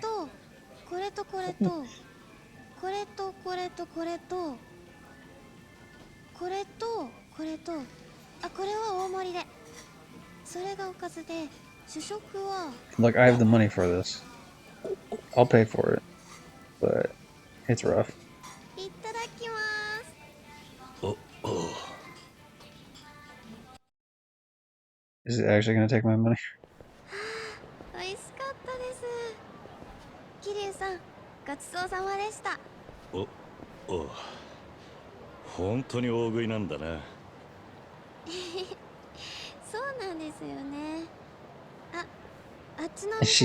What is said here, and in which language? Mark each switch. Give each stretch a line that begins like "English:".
Japanese: とこれとこれとこれとこれとこれとこれとこれと、あ、これは大盛りで、それがおかずで、主食は
English: Look, I have the money for this. I'll pay for it, but it's rough.
Japanese: いただきます。おお。
English: Is it actually gonna take my money?
Japanese: 美味しかったです。桐生さん、ごちそうさまでした。おお。本当に大食いなんだな。そうなんですよね。あっちのお
English: She